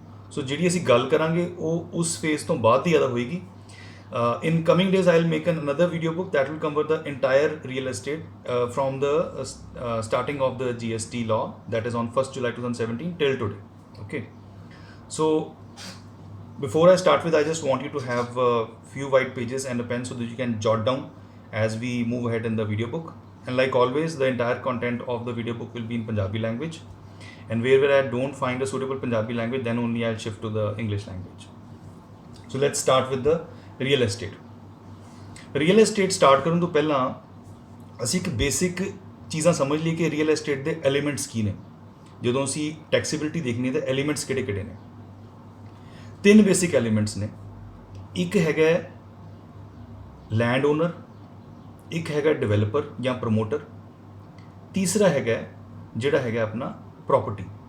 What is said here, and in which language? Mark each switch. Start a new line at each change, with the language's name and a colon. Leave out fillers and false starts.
Punjabi: ਸੋ ਜਿਹੜੀ ਅਸੀਂ ਗੱਲ ਕਰਾਂਗੇ ਉਹ ਉਸ ਫੇਜ਼ ਤੋਂ ਬਾਅਦ ਹੀ ਜ਼ਿਆਦਾ ਹੋਏਗੀ.
English: In coming days, I'll make another video book that will cover the entire real estate from the starting of the GST law, that is on 1st July 2017 till today. Okay. So before I start with, I just want you to have a few white pages and a pen so that you can jot down as we move ahead in the video book. And like always, the entire content of the video book will be in Punjabi language. And wherever I don't find a suitable Punjabi language, then only I'll shift to the English language. So let's start with the real estate.
Punjabi: Real estate start ਕਰਨ ਤੋਂ ਪਹਿਲਾਂ ਅਸੀਂ ਇੱਕ basic ਚੀਜ਼ਾਂ ਸਮਝ ਲਈ ਕਿ real estate ਦੇ ਐਲੀਮੈਂਟਸ ਕੀ ਨੇ. ਜਦੋਂ ਅਸੀਂ ਟੈਕਸੀਬਿਲਿਟੀ ਦੇਖਣੀ ਹੈ ਤਾਂ ਐਲੀਮੈਂਟਸ ਕਿਹੜੇ ਨੇ. 3 ਬੇਸਿਕ ਐਲੀਮੈਂਟਸ ਨੇ. ਇੱਕ ਹੈਗਾ ਲੈਂਡ ਓਨਰ, ਇੱਕ ਹੈਗਾ ਡਿਵੈਲਪਰ ਜਾਂ ਪ੍ਰਮੋਟਰ, ਤੀਸਰਾ ਹੈਗਾ ਜਿਹੜਾ ਹੈਗਾ ਆਪਣਾ ਪ੍ਰੋਪਰਟੀ.